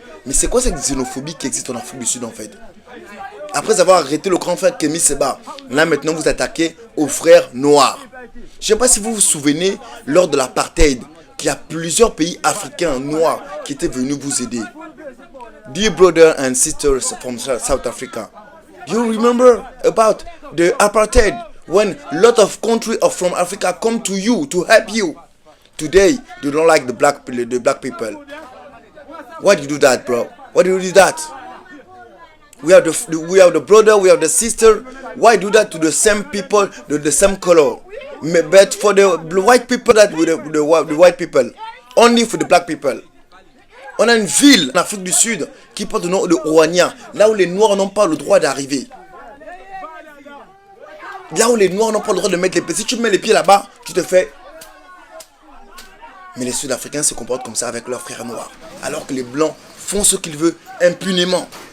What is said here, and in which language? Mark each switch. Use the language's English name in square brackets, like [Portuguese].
[French] Mais c'est quoi cette xénophobie qui existe en Afrique du Sud en fait? Après avoir arrêté le grand frère Kémy Séba, là maintenant vous attaquez aux frères noirs. Je ne sais pas si vous vous souvenez, lors de l'apartheid, qu'il y a plusieurs pays africains noirs qui étaient venus vous aider. [English] Dear brothers and sisters from South Africa, you remember about the apartheid when a lot of countries from Africa come to you to help you. Today, you don't like the black people. Why do you do that, bro? Why do you do that? We have the brother, we have the sister. Why do that to the same people, the same color? But for the white people, that with the white people, only for the black people. [French] On a une ville en Afrique du Sud qui porte le nom de Ouania, là où les Noirs n'ont pas le droit d'arriver. Là où les Noirs n'ont pas le droit de mettre les pieds. Si tu mets les pieds là-bas, tu te fais. Mais les Sud-Africains se comportent comme ça avec leurs frères noirs, alors que les Blancs font ce qu'ils veulent impunément.